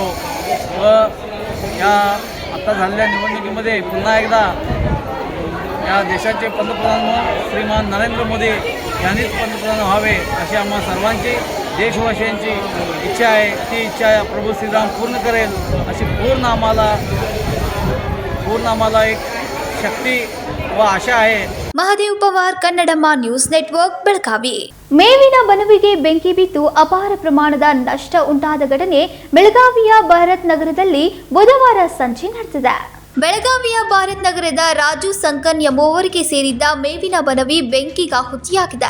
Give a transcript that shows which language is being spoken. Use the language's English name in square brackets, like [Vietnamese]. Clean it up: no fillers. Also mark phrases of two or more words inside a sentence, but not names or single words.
[Marathi] व या आता झालेल्या निवडणुकीमध्ये पुन्हा एकदा या देशाचे पंतप्रधान श्रीमान नरेंद्र मोदी यांनीच पंतप्रधान व्हावे अशी आम्हा सर्वांची, देशवासियांची इच्छा आहे. ती इच्छा प्रभू श्रीराम पूर्ण करेल अशी पूर्ण आम्हाला एक शक्ती व आशा आहे. [Kannada] ಮಹದೇವ್ ಪವಾರ್, ಕನ್ನಡಮ್ಮ ನ್ಯೂಸ್ ನೆಟ್ವರ್ಕ್, ಬೆಳಗಾವಿ. ಮೇವಿನ ಬನವಿಗೆ ಬೆಂಕಿ ಬಿದ್ದು ಅಪಾರ ಪ್ರಮಾಣದ ನಷ್ಟ ಉಂಟಾದ ಘಟನೆ ಬೆಳಗಾವಿಯ ಭಾರತ್ ನಗರದಲ್ಲಿ ಬುಧವಾರ ಸಂಜೆ ನಡೆದಿದೆ. ಬೆಳಗಾವಿಯ ಭಾರತ್ ನಗರದ ರಾಜು ಸಂಕನ್ ಎಂಬುವವರಿಗೆ ಸೇರಿದ್ದ ಮೇವಿನ ಬನವಿ ಬೆಂಕಿಗಾಹುತಿಯಾಗಿದೆ.